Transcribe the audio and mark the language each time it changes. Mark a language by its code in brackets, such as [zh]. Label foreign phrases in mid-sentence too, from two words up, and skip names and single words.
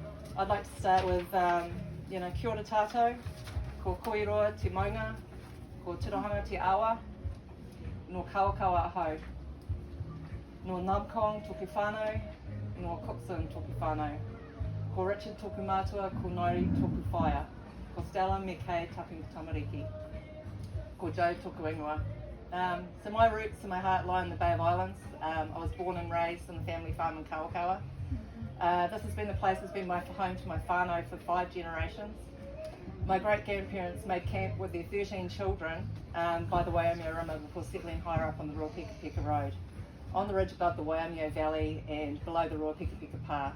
[en] I'd like to start with, [mi] kia ora tātou, ko koiroa te maunga, ko tirohanga te awa, no kawakawa ahau. No Lumkong toku whānau, no Cookson toku whānau. Ko Richard toku mātua, ko Nairi toku whaia. Ko Stella me kei tapu tamariki. Ko Joe toku ingoa. [en] So my roots and my heart lie in the Bay of Islands. I was born and raised on the family farm in Kawakawa. This has been the place that's been my home to my whānau for 5 generations. My great-grandparents made camp with their 13 children by the Waimea River before settling higher up on the Ruapekapeka Road, on the ridge above the Waimea Valley and below the Ruapekapeka Pa.